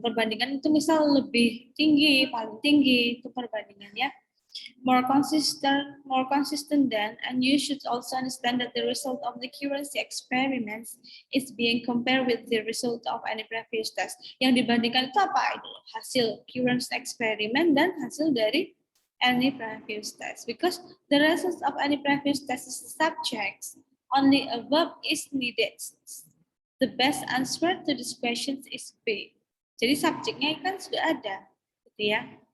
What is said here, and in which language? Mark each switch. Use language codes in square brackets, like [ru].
[id] Perbandingan itu misal lebih tinggi, paling tinggi itu perbandingannya. [en] More consistent than, and you should also understand that the result of the accuracy experiments is being compared with the result of any previous test. [id] Yang dibandingkan itu apa? Itu hasil [en] accuracy experiment [id] dan hasil dari [en] any previous test. Because the results of any previous test is subjects, only a verb is needed. The best answer to this question is B. [id] Jadi subjeknya kan sudah ada, gitu ya.